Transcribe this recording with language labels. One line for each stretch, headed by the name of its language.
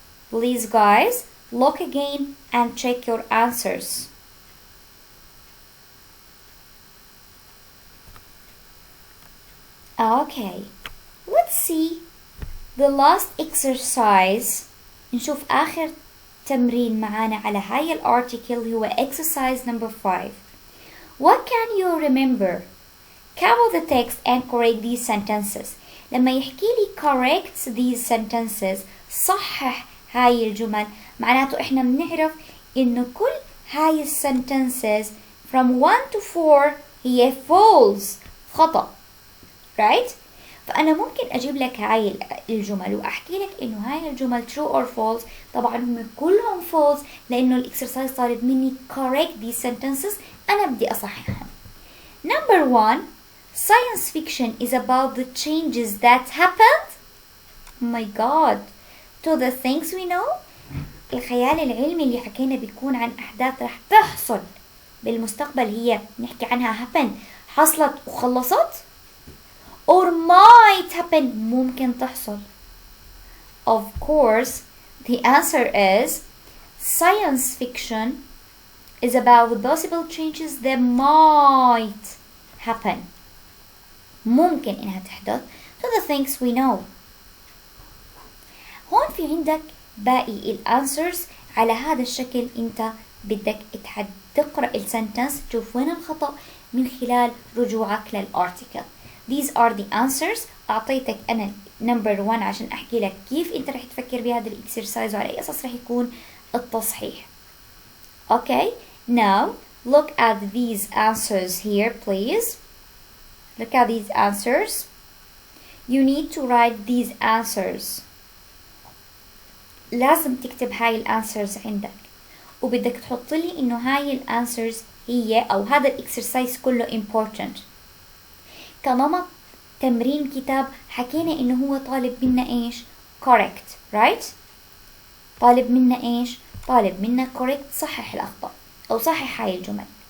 English: Please guys, look again and check your answers. Okay, let's see the last exercise.
Arabic: نشوف آخر تمرين معانا على هاي الارتيكل هو
English: exercise number 5. What can you remember? Cover the text and correct these sentences.
Arabic: لما يحكي لي
English: correct these sentences
Arabic: صحح هاي الجمل، معناته احنا بنعرف انه كل هاي
English: sentences from 1 to 4
Arabic: هي false، خطأ. right؟ فأنا ممكن أجيب لك هاي الجمل وأحكي لك إنه هاي الجمل
English: true or false.
Arabic: طبعا هم كلهم false لأنه الإكسرسايز طالب مني
English: correct these sentences.
Arabic: أنا بدي أصححهم.
English: Number 1, science fiction is about the changes that happened. Oh my God. To the things we know.
Arabic: الخيال العلمي اللي حكينا بيكون عن أحداث رح تحصل بالمستقبل، هي نحكي عنها happen، حصلت وخلصت.
English: Or might happen،
Arabic: ممكن تحصل.
English: Of course, the answer is science fiction is about the possible changes that might happen.
Arabic: ممكن إنها تحدث
English: to the things we know.
Arabic: هون في عندك باقي الانسرز على هذا الشكل. انت بدك تقرأ السنتنس تشوف وين الخطأ من خلال رجوعك للارتيكل.
English: These are the answers.
Arabic: أعطيتك أنا number 1 عشان أحكي لك كيف أنت رح تفكر بهذا الإكسرسايز وعلى أي أساس رح يكون التصحيح.
English: Okay, now look at these answers here please. Look at these answers. You need to write these answers.
Arabic: لازم تكتب هاي الانسرز عندك، وبدك تحط لي إنه هاي الانسرز هي أو هذا الإكسرسايز كله important. كنمط تمرين كتاب حكينا إنه هو طالب منا إيش؟ correct, right؟ طالب منا إيش؟ طالب منا correct، صحح الأخطاء أو صحح هاي الجمل.